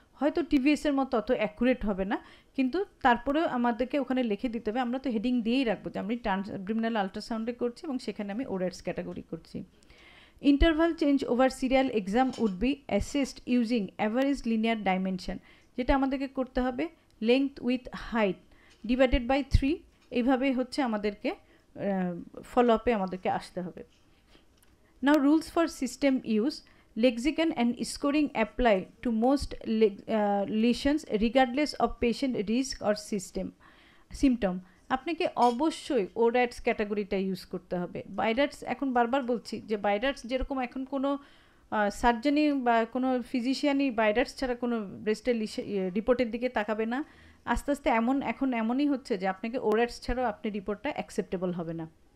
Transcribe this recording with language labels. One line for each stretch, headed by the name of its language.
Bangla: হয়তো টিভিএসের মতো অত অ্যাকুরেট হবে না, কিন্তু তারপরেও আমাদেরকে ওখানে লিখে দিতে হবে, আমরা তো হেডিং দিয়েই রাখবো যে আমি ট্রান্স অ্যাবডোমিনাল আল্ট্রাসাউন্ডে করছি এবং সেখানে আমি ওরাটস ক্যাটাগরি করছি।
English: interval change over serial exam would be assessed using average linear dimension,
Bangla: যেটা আমাদেরকে করতে হবে length with height divided by 3, এইভাবে হচ্ছে আমাদেরকে ফলো আপে আমাদেরকে আসতে হবে।
English: Now rules for system use. Lexicon and scoring apply to most lesions regardless of patient risk or symptom.
Bangla: আপনাকে অবশ্যই ওরাটস ক্যাটাগরিটা ইউজ করতে হবে। বাইরাটস এখন বারবার বলছি যে বাইরাটস যেরকম এখন কোনো সার্জনি বা কোনো ফিজিশিয়ানই বাইরাটস ছাড়া কোনো ব্রেস্টের রিপোর্টের দিকে তাকাবে না, আস্তে আস্তে এখন এমনই হচ্ছে যে আপনাকে ওরাটস ছাড়াও আপনি রিপোর্টটা অ্যাকসেপ্টেবল হবে না।